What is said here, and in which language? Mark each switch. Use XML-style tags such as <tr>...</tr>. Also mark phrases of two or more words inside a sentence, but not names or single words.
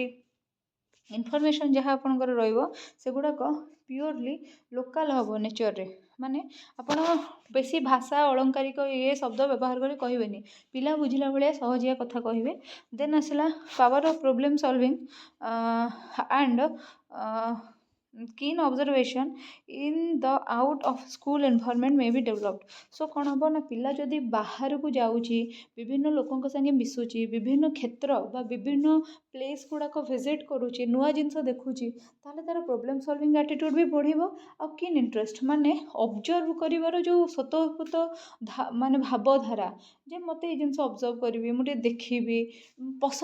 <or>ଇନଫର୍ମେସନ୍ ଯାହା ଆପଣଙ୍କର ରହିବ, ସେଗୁଡ଼ାକ</or> <en>purely local</en> <or>ହେବ ନେଚରରେ। ମାନେ ଆପଣ ବେଶୀ ଭାଷା ଅଳଙ୍କାରିକ ଶବ୍ଦ ବ୍ୟବହାର କରି କହିବେନି, ପିଲା ବୁଝିଲା ଭଳିଆ ସହଜିଆ କଥା କହିବେ।</or> <en>ଦେନ୍ ଆସିଲା power of problem solving and keen observation in the out of school environment may be developed।</en> <or>ସୋ କ'ଣ ହେବ ନା, ପିଲା ଯଦି ବାହାରକୁ ଯାଉଛି, ବିଭିନ୍ନ ଲୋକଙ୍କ ସାଙ୍ଗେ ମିଶୁଛି, ବିଭିନ୍ନ କ୍ଷେତ୍ର ବା ବିଭିନ୍ନ ପ୍ଲେସ୍ ଗୁଡ଼ାକ ଭିଜିଟ୍ କରୁଛି, ନୂଆ ଜିନିଷ ଦେଖୁଛି, ତାହେଲେ ତା'ର</or> <en>problem solving attitude</en> <or>ବି ବଢ଼ିବ। ଆଉ</or> <en>keen interest</en> <or>ମାନେ ଅବଜର୍ଭ କରିବାର ଯେଉଁ ସ୍ୱତଃସ୍ଫୂର୍ତ୍ତ ମାନେ ଭାବଧାରା, ଯେ ମୋତେ ଏଇ ଜିନିଷ ଅବଜର୍ଭ କରିବି, ମୁଁ ଟିକେ ଦେଖିବି, ପସନ୍ଦ କରିବ ସେ।</or>